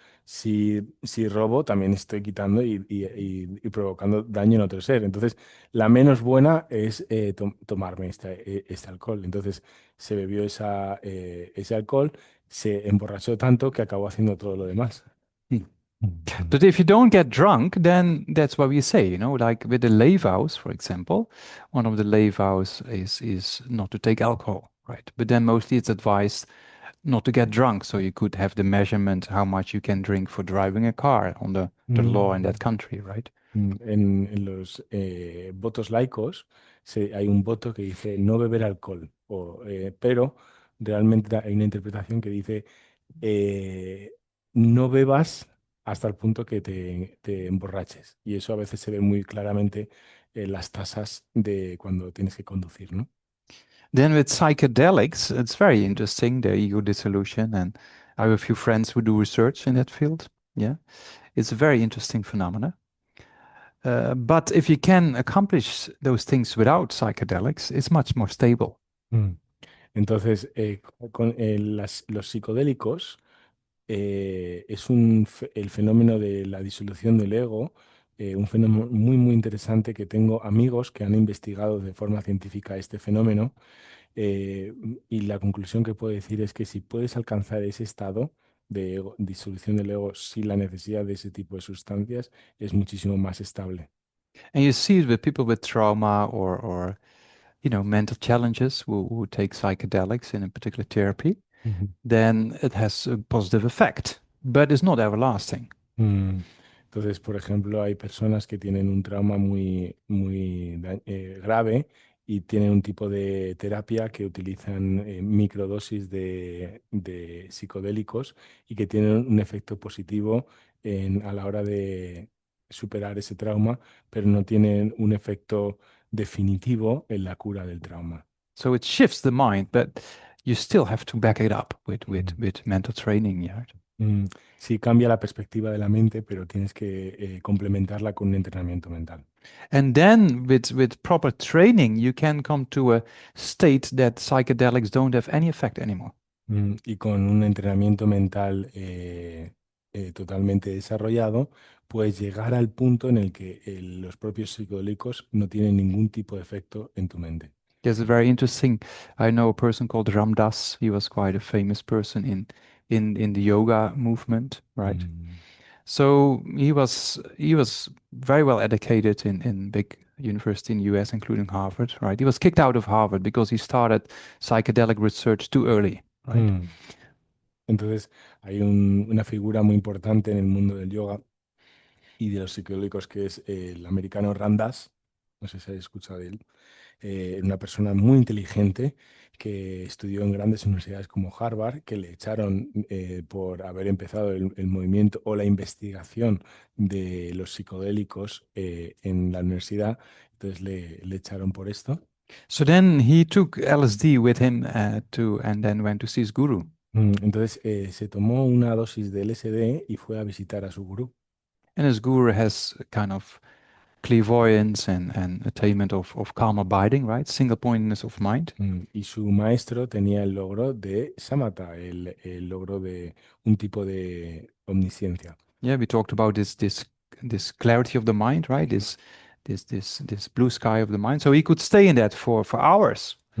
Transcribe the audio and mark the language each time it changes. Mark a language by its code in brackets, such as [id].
[es] Si robo también estoy quitando y provocando daño en otro ser. Entonces, la menos buena es tomarme este alcohol. Entonces, se bebió ese alcohol, se emborrachó tanto que acabó haciendo todo lo demás. [en] But if you don't get drunk, then that's what we say, you know, like with the lay vows, for example, one of the lay vows is not to take alcohol, right? But then mostly it's advised not to get drunk, so you could have the measurement how much you can drink for driving a car on the law in that country, right? [es] En los votos laicos hay un voto que dice no beber alcohol, pero realmente hay una interpretación que dice no bebas hasta el punto que te emborraches. Y eso a veces se ve muy claramente en las tasas de cuando tienes que conducir, ¿no? [en] Then with psychedelics, it's very interesting, the ego dissolution, and I have a few friends who do research in that field. Yeah, it's a very interesting phenomena. But if you can accomplish those things without psychedelics, it's much more stable. [es] Entonces, con los psicodélicos es el fenómeno de la disolución del ego, un fenómeno muy, muy interesante que tengo amigos que han investigado de forma científica este fenómeno y la conclusión que puedo decir es que si puedes alcanzar ese estado de disolución del ego sin la necesidad de ese tipo de sustancias, es muchísimo más estable. [en] And you see it with people with trauma or mental challenges who take psychedelics in a particular therapy, Ujú. then it has a positive effect, but it's not everlasting. [es] Entonces, por ejemplo, hay personas que tienen un trauma muy grave y tienen un tipo de terapia que utilizan microdosis de psicodélicos y que tienen un efecto positivo a la hora de superar ese trauma, pero no tienen un efecto definitivo en la cura del trauma. [en] So it shifts the mind, but you still have to back it up with Mm. mental training. Yeah. [es] Sí, cambia la perspectiva de la mente, pero tienes que complementarla con un entrenamiento mental. [en] And then with proper training, you can come to a state that psychedelics don't have any effect anymore. [es] Y con un entrenamiento mental totalmente desarrollado, puedes llegar al punto en el que los propios psicodélicos no tienen ningún tipo de efecto en tu mente. [en] There's a very interesting. I know a person called Ram Dass. He was quite a famous person in the yoga movement, right? Mm. So he was very well educated in big university in US, including Harvard, right? He was kicked out of Harvard because he started psychedelic research too early, right? Mm. [es] Entonces, hay una figura muy importante en el mundo del yoga y de los psicodélicos que es el americano Ram Dass. No sé si habéis escuchado de él. Una persona muy inteligente que estudió en grandes universidades como Harvard, que le echaron por haber empezado el movimiento o la investigación de los psicodélicos en la universidad. Entonces le echaron por esto. [en] So then he took LSD with him and then went to see his guru. [es] Entonces se tomó una dosis de LSD y fue a visitar a su gurú. [en] And his guru has kind of clairvoyance and attainment of calm abiding, right? Single pointedness of mind. [es] Y su maestro tenía el logro de samatha, el logro de un tipo de omnisciencia. [en] Yeah, we talked about this clarity of the mind, right? This blue sky of the mind. So he could stay in that for hours.